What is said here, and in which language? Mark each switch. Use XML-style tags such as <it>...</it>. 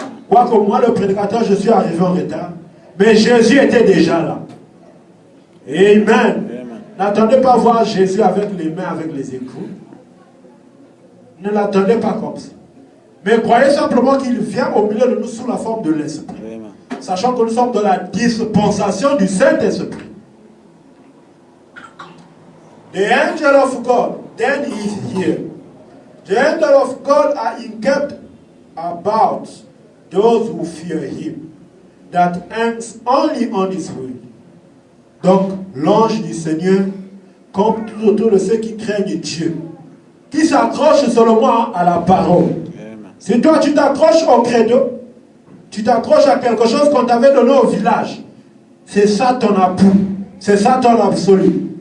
<fr>Quoique moi, le prédicateur, je suis arrivé en retard. Mais Jésus était déjà là. Amen. N'attendez pas voir Jésus avec les mains, avec les écrous. Ne l'attendez pas comme ça. Mais croyez simplement qu'il vient au milieu de nous sous la forme de l'Esprit. Sachant que nous sommes dans la dispensation du Saint-Esprit.</fr> <en>The angel of God then is here. The angel of God are encamped about those who fear him, that hangs only on his word.</en> <fr>Donc, l'ange du Seigneur compte tout autour de ceux qui craignent Dieu, qui s'accrochent seulement à la parole. Amen. Si toi tu t'accroches au credo, tu t'accroches à quelque chose qu'on t'avait donné au village, c'est ça ton appui, c'est ça ton absolu.</fr>